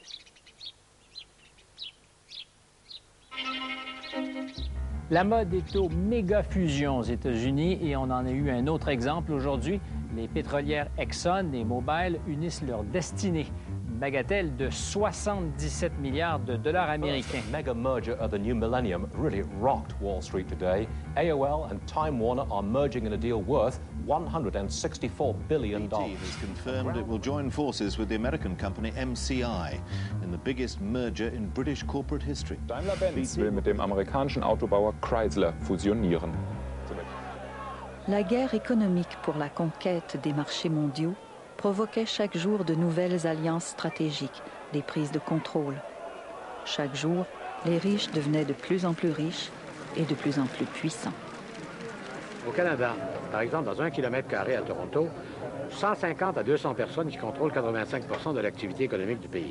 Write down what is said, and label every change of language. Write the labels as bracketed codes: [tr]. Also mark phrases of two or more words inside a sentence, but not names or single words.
[fr] La mode est aux méga-fusions aux États-Unis et on en a eu un autre exemple aujourd'hui. Les pétrolières Exxon et Mobil unissent leur destinée. Une bagatelle de 77 milliards de dollars américains. [en] The mega merger of the new millennium really rocked Wall Street today. AOL and Time Warner are merging in a deal worth $164 billion. BP has confirmed it will join forces with the American company MCI in the biggest merger in British corporate history. [de] Daimler-Benz will mit dem amerikanischen Autobauer Chrysler fusionieren. [fr] La guerre économique pour la conquête des marchés mondiaux provoquait chaque jour de nouvelles alliances stratégiques, des prises de contrôle. Chaque jour, les riches devenaient de plus en plus riches et de plus en plus puissants. Au Canada, par exemple, dans 1 km² à Toronto, 150 à 200 personnes qui contrôlent 85% de l'activité économique du pays.